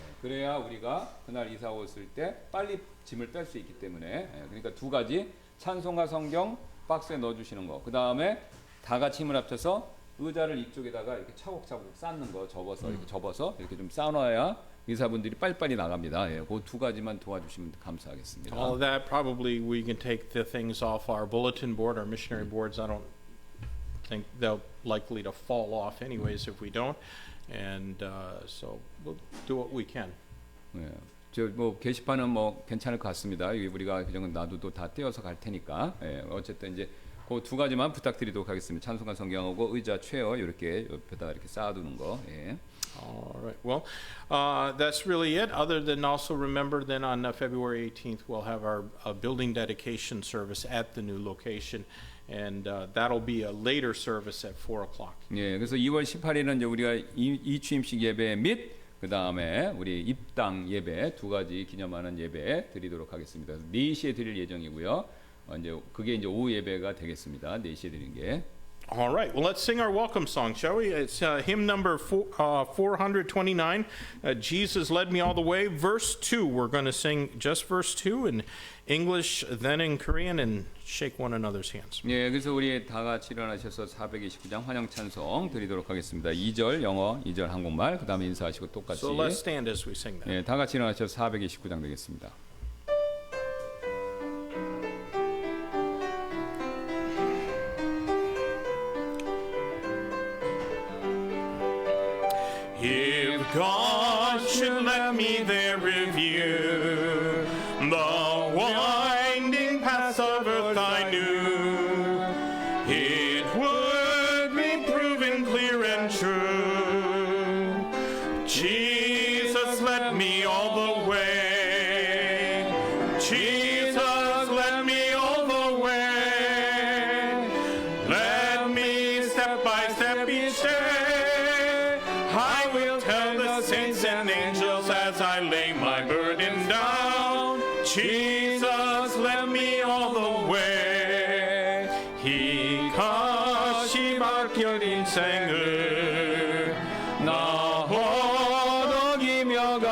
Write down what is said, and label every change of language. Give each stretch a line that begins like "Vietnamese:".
Korean: 그래야 우리가 그날 이사 왔을 때 빨리 짐을 뺄 수 있기 때문에, 그러니까 두 가지 찬송가 성경 박스에 넣어주시는 거, 그 다음에 다 같이 힘을 합쳐서 의자를 이쪽에다가 이렇게 차곡차곡 쌓는 거 접어서 이렇게 좀 쌓아놔야 의사분들이 빨리빨리 나갑니다. 예, 그 두 가지만 도와주시면 감사하겠습니다.
English: All of that probably we can take the things off our bulletin board, our missionary boards. I don't think they're likely to fall off anyways if we don't, and so we'll do what we can.
Korean: 예, 저 뭐 게시판은 뭐 괜찮을 것 같습니다. 여기 우리가 그 정도 놔두도 다 떼어서 갈 테니까. 예, 어쨌든 이제 그 두 가지만 부탁드리도록 하겠습니다. 찬송가 성경하고 의자 체어 이렇게 옆에다 이렇게 쌓아두는 거. 예.
English: All right. Well, that's really it. Other than also remember, then on February 18th, we'll have our building dedication service at the new location, and that'll be a later service at 4 o'clock.
Korean: 예, 그래서 2월 18일은 이제 우리가 이취임식 예배 및 그 다음에 우리 입당 예배 두 가지 기념하는 예배 드리도록 하겠습니다. 4시에 드릴 예정이고요. 이제 그게 이제 오후 예배가 되겠습니다. 4시에 드리는 게.
English: All right. Well, let's sing our welcome song, shall we? It's hymn number 429. Jesus led me all the way. Verse 2. We're going to sing just verse 2 in English, then in Korean, and shake one another's hands.
Korean: 예, 그래서 우리 다 같이 일어나셔서 429장 환영 찬송 드리도록 하겠습니다. 2절 영어, 2절 한국말, 그 다음에 인사하시고 똑같이.
English: So let's stand as we sing that.
Korean: 예, 다 같이 일어나셔서 429장 되겠습니다.
English: If God should let me there review the winding paths of earth I knew, it would be proven clear and true. Jesus led me all the way. Jesus led me all the way. Led me step by step each day. I will tell the saints and angels as I lay my burden down. Jesus led me all the way.
Korean: He 가시 밝힌 인생을 나 허덕이며